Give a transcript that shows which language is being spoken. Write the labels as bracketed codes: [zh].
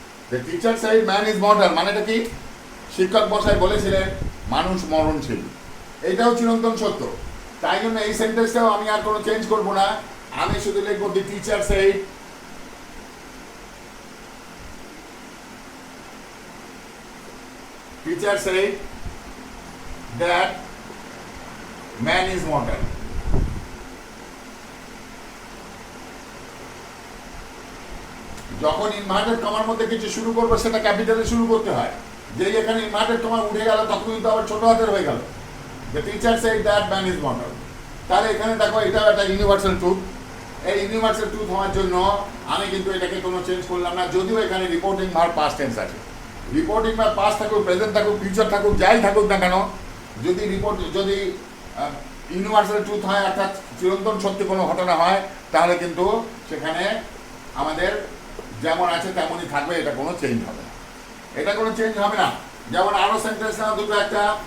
[en] The teacher said man is mortal, [bn] মানেটা কি? শিক্ষক মশাই বলেছিলেন মানুষ মরণশীল। এটাও চিরন্তন সত্য, তাই জন্য এই সেন্টেন্সটাও আমি আর কোনো চেঞ্জ করব না। আমি শুধু লিখবো [en] The teacher said that man is mortal. [bn] যখন ইনভার্টেড কমার মধ্যে কিছু শুরু করবো সেটা ক্যাপিটালে শুরু করতে হয়। যেই এখানে ইনভার্টেড কমা উঠে গেল তখন কিন্তু আবার ছোট হাতের হয়ে গেল। [en] The teacher said that man is mortal. [bn] তাহলে এখানে দেখো এটাও একটা ইউনিভার্সাল ট্রুথ, এই ইউনিভার্সাল ট্রুথ হওয়ার জন্য আমি কিন্তু এটাকে কোনো চেঞ্জ করলাম না, যদিও এখানে রিপোর্টিং ভার্ব পাস্ট টেন্স আছে। রিপোর্টিং ভার্ব পাস্ট থাকুক, প্রেজেন্ট থাকুক, ফিউচার থাকুক, যাই থাকুক না কেন, যদি ইউনিভার্সাল ট্রুথ হয় অর্থাৎ চিরন্তন সত্যি কোনো ঘটনা হয়, তাহলে কিন্তু সেখানে আমাদের যেমন আছে তেমনই থাকবে, এটা কোনো চেঞ্জ হবে না, এটা কোনো চেঞ্জ হবে না। যেমন আরো সেন্টেন্স না দুটো, একটা